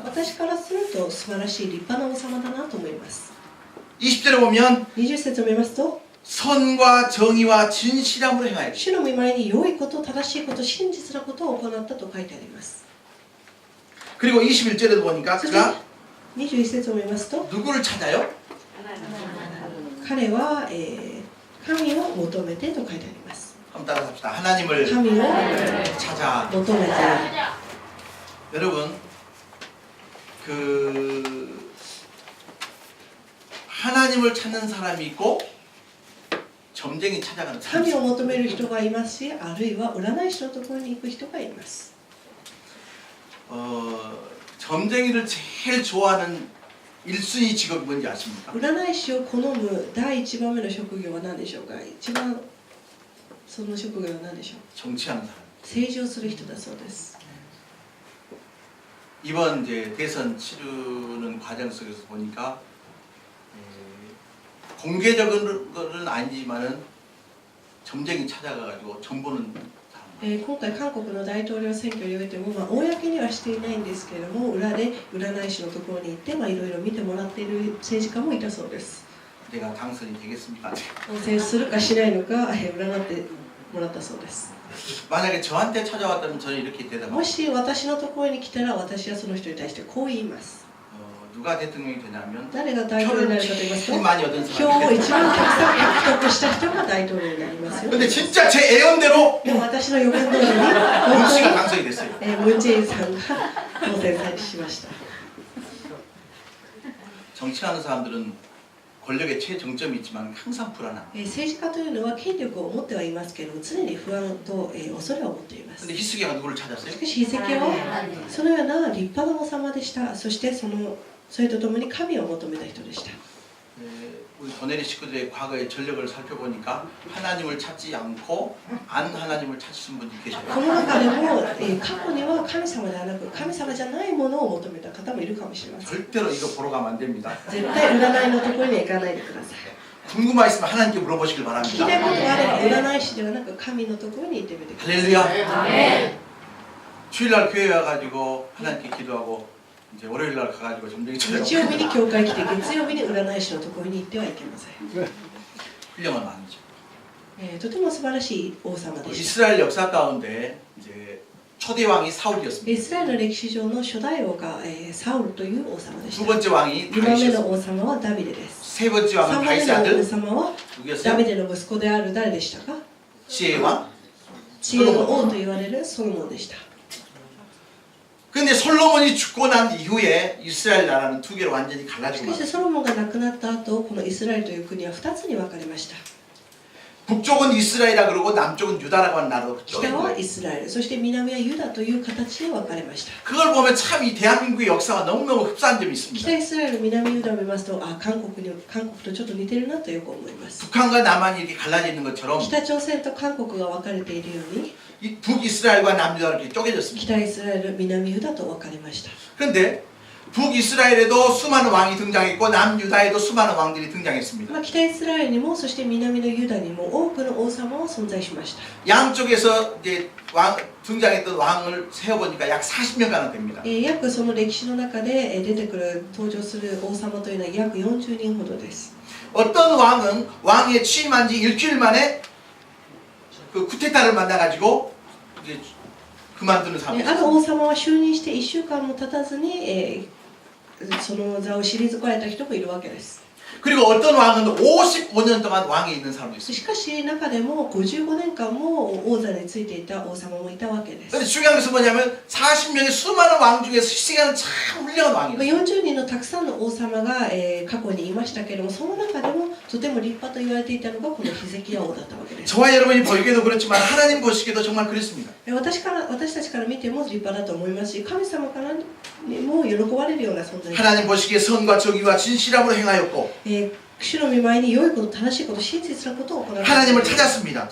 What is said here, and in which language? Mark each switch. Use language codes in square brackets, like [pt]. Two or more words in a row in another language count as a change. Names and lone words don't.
[ja] 私からすると素晴らしい立派な王様だなと思います [ko] 20절에 보면 [ja] 20 節を見ますと [ko] 선과 정의와 진실함으로 행하여 [ja] 主の御前に良いこと正しいこと真実なことを行ったと書いてあります [ko] 그리고 21절에도 보니까 [ja] そして [ko] 그가 [ja] 21節を見ますと [ko] 누구를 찾아요? [ja] 彼は、神を求めてと書いてあります [ko] 한번 따라합시다. 하나님을 [ja] 神を [ko] 찾아. [ja] 求めて [ko] 여러분, 그 하나님을 찾는 사람이 있고 점쟁이 찾아가는 사람이 [ja] 神を [ko] 있어요. [ja] 求める人がいますしあるいは占い師のところに行く人がいます [ko] 점쟁이를 제일 좋아하는 1순위 직업이 뭔지 아십니까? [ja] 占い師を好む第1番目の職業は何でしょうか一番その職業は何でしょう [ko] 정치하는 사람. [ja] 政治をする人だそうです [ko] 이번 이제 대선 치르는 과정 속에서 보니까 공개적인 것은 아니지만은 점쟁이 찾아가가지고 정보는 다 [ja] 今回韓国の大統領選挙においても、公にはしていないんですけれども裏で占い師のところに行っていろいろ見てもらっている政治家もいたそうです [ko] 내가 당선이 되겠습니까? [ja] 当選するかしないのか占ってもらったそうです [ko] 만약에 저한테 찾아왔다면 저는 이렇게 [ja] も [ko] 대답합니다. [ja] し私のところに来たら私はその人に対してこう言います [ko] 누가 대통령이 되냐면 [ja] 誰が大統領になるかと言いますと [ko] 제일 많이 얻은 [ja] 票を [ko] 사람이 [ja] 一番たくさん獲得した人が大統領になりますよ [ko] 근데 진짜 제 예언대로 [ja] でも私の予言通りに [ko] 문 [ja] 本 [ko] 씨가 [ja] 当 [ko] 당선이 됐어요. [ja] にムン・ジェインさんが当選しました [ko] 정치하는 사람들은 권력의 최정점이 있지만 항상 불안함. [ja] 政治家というのは権力を持ってはいますけれども常に不安と恐れを持っています [ko] 근데 히스기야가 누구를 찾았어요? [ja] しかしヒゼキヤはそのような立派な王様でしたそしてそれとともに神を求めた人でした [ko] 우리 도네리 식구들의 과거의 전력을 살펴보니까 하나님을 찾지 않고 안 하나님을 찾으신 분이 계셔요. [ja] この中でも過去には神様ではなく神様じゃないものを求めた方もいるかもしれません [ko] 절대로 이거 보러 가면 안 됩니다. [ja] 絶対占いのところには行かないでください [ko] 궁금한 있으면 하나님께 물어보시길 [ja] 聞きた [ko] 바랍니다. [ja] いことがあれば占い師ではなく神のところに行ってみてください [ko] 할렐루야. 주일날 교회 와가지고 하나님께 기도하고 이제 월요일날 가가지고 점쟁이 [ja] 日曜日 [ko] 찾아가고 [ja] に教会来て月曜日に占い師のところに行ってはいけません [ko] 훌륭한 왕이죠. [ja] とても素晴らしい王様でした [ko] 이스라엘 역사 가운데 이제 초대 왕이 사울이었습니다. [ja] イスラエルの歴史上の初代王がサウルという王様でし [ko] 두 [ja] た [ko] 번째 왕이 [ja] 2番目の [ko] 다윗이었습니다. [ja] 王様はダビデです [ko] 세 번째 [ja] 3 [ko] 왕은 [ja] 番目 [ko] 다윗의 [ja] の王 [ko] 아들 [ja] 様はダ [ko] 누구였어요? [ja] ビデの息子である誰でしたか [ko] 지혜의 왕. [ja] 知恵の王と言われるソロモンでした [ko] 근데 솔로몬이 죽고 난 이후에 이스라엘 나라는 두 개로 완전히 [ja] し [ko] 갈라지고 [ja] かし [ko] ます. [ja] ソロモンが亡くなった後このイスラエルという国は2つに分かれました [ko] 북쪽은 이스라엘이라 그러고 남쪽은 유다라고 하는 나라로 [ja] 北 [ko] 쪼갠 [ja] は [ko] 거예요. [ja] イスラエルそして南はユダという形で分かれました [ko] 그걸 보면 참 이 대한민국의 역사가 너무너무 흡사한 점이 있습니다. [ja] 北イスラエル南ユダを見ますと韓国とちょっと似てるなとよく思います [ko] 북한과 남한이 이렇게 갈라져 있는 것처럼 [ja] 北朝鮮と韓国が分かれているように [ko] 이 북이스라엘과 남유다가 이렇게 쪼개졌습니다. [ja] 北イスラエル南ユダと分かれました [ko] 그런데 북이스라엘에도 수많은 왕이 등장했고 남유다에도 수많은 왕들이 등장했습니다. [ja] 北イスラエルにもそして南のユダにも多くの王様は存在しました [ko] 양쪽에서 이제 등장했던 왕을 세어보니까 약 40명가나 됩니다. [ja] 約その歴史の中で出てくる登場する王様というのは約40人ほどです [ko] 어떤 왕은 왕에 취임한 지 일주일 만에 그 쿠데타를 만나가지고 이제 그만두는 사람이 [ja] ある [ko] 있어요. [ja] 王様は就任して1週間も経たずにその座を退かれた人もいるわけです [ko] 그리고 어떤 왕은 55년 동안 왕에 있는 사람도 있습니다. [ja] しかし中でも55年間も王座についていた王様もいたわけです。 [ko] 근데 중요한 것은 뭐냐면 40명의 수많은 왕 중에서 히스기야는 참 훌륭한 [ja] まあ [ko] 왕이었어요. [ja] 40人のたくさんの王様が、過去にいましたけれども、その中でもとても立派と言われていたのがこのヒゼキヤ王だったわけです。 [ko] 저와 여러분이 보기에도 그렇지만 하나님 보시기에도 정말 그렇습니다. [ja] 私たちから見ても立派だと思いますし、神様からも喜ばれるような存在です。 [ko] 하나님 보시기에 선과 정의와 진실함으로 행하였고 [ja] 主の御前に良いこと、正しいこと、真実なことを行っていま [ko] 하나님을 [ja] した。 [ko] 찾았습니다.